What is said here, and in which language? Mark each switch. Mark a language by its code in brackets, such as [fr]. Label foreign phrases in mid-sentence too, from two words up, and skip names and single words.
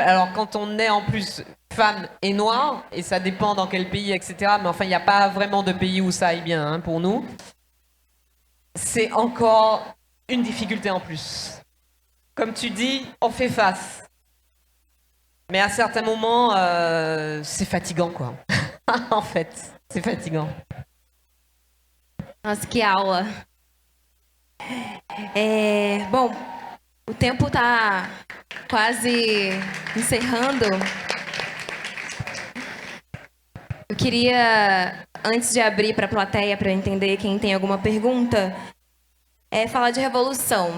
[fr] Alors quand on est en plus femme et noire, et ça dépend dans quel pays, etc., mais enfin il n'y a pas vraiment de pays où ça aille bien, hein, pour nous, c'est encore une difficulté en plus. Comme tu dis, on fait face. Mais à certains moments, c'est fatigant, quoi. En fait, c'est fatigant. [pt] Nossa, que aula. Bom, o tempo tá quase encerrando. Eu queria, antes de abrir para a plateia para entender quem tem alguma pergunta, falar de revolução.